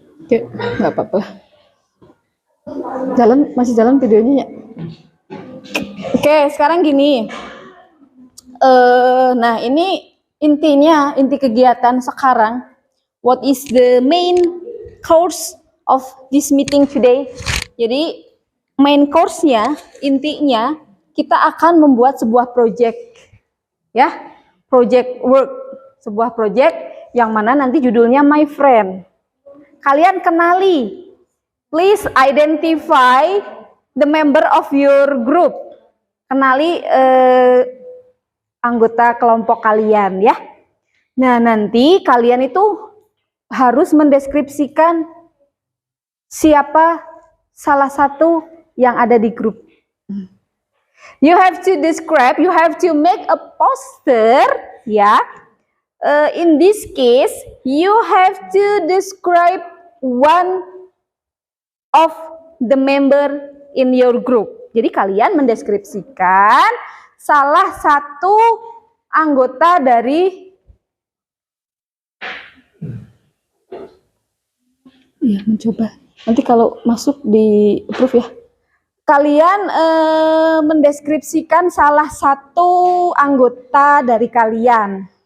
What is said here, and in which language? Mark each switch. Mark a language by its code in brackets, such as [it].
[id] Oke, nggak apa-apa lah. Masih jalan videonya ya. Oke, sekarang gini. Nah ini inti kegiatan sekarang. [en] What is the main course of this meeting today? [id] Jadi main course-nya, intinya kita akan membuat sebuah project, ya, project work, sebuah project yang mana nanti judulnya My Friend. Kalian kenali, [en] please identify the member of your group. [id] Kenali anggota kelompok kalian ya. Nah nanti kalian itu harus mendeskripsikan siapa salah satu yang ada di grup. [en] You have to describe, you have to make a poster ya. In this case, you have to describe one of the member in your group. [id] Jadi kalian mendeskripsikan salah satu anggota dari ya mencoba. Nanti kalau masuk di approve ya. Kalian mendeskripsikan salah satu anggota dari kalian.